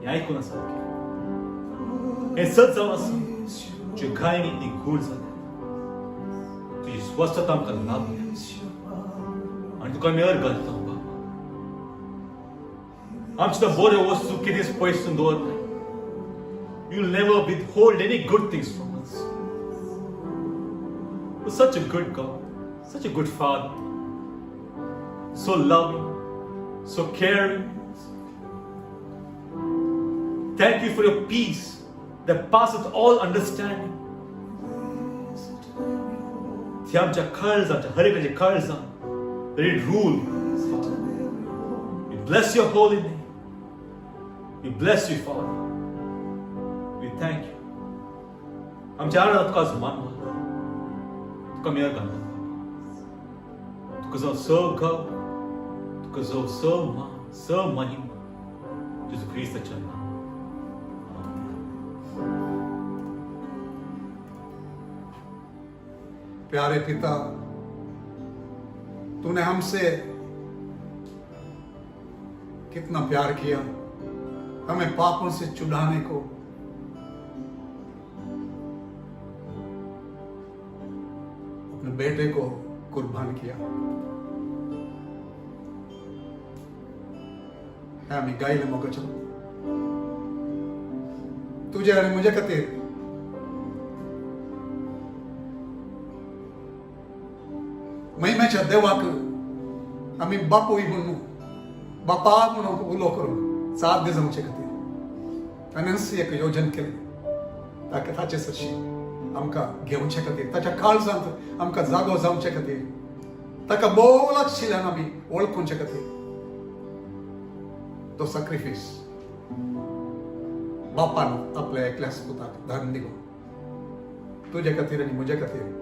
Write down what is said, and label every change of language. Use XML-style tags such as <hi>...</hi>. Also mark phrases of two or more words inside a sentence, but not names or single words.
<kok>हें आयकून आसा हें सत जावन आसा. तुज्या घायनी ती गूण जाल्या. तुजी स्वस्थता आमकां लाभल्या. आनी तुका आमी अर्घ घालता बाबा. आमचे त्या बऱ्यो वस्तू कितेंच पयसून दवरनाय.</kok> <en>you will never withhold any good things from us. You're such a good God, such a good Father. So loving, so caring. Thank you for your peace that passeth all understanding.</en> <kok>ती आमच्या काळजांच्या हर एकाच्या काळजांत</kok> <en>let it rule. We bless your holy name. We bless you, Father. We thank you.</en> <kok>आमच्या आराधना तुका आज मानवा. तुका आमी अर्घ घालता. तुका जावं सगळं गौरव, तुका जावं सगळं मान, सगळं महिमा जेजू क्रिस्ताच्या नांवान.</kok> <hi>प्यारे पिता, तूने हमसे कितना प्यार किया. हमें पापों से छुड़ाने को अपने बेटे को कुर्बान किया.</hi> <kok>है आम्ही गायले मोगाच्या तुझ्या आणि म्हज्या खातीर महिम्याच्या देवाक आम्ही बापूय म्हणून बापा म्हणून उलो करून साथ दे जावचे खातीर ताणें एक योजन केलें ताका ताचे सरशी आमकां घेवचे खातीर ताच्या काळजांत आमकां जागो जावचे खातीर ताका भोव लागशिल्ल्यान आमी वळखुचे खातीर तो सॅक्रिफायस बापान आपल्या एकल्याच पुताक धाडून दिलो तुझे खातीर आनी म्हजे खातीर.</kok>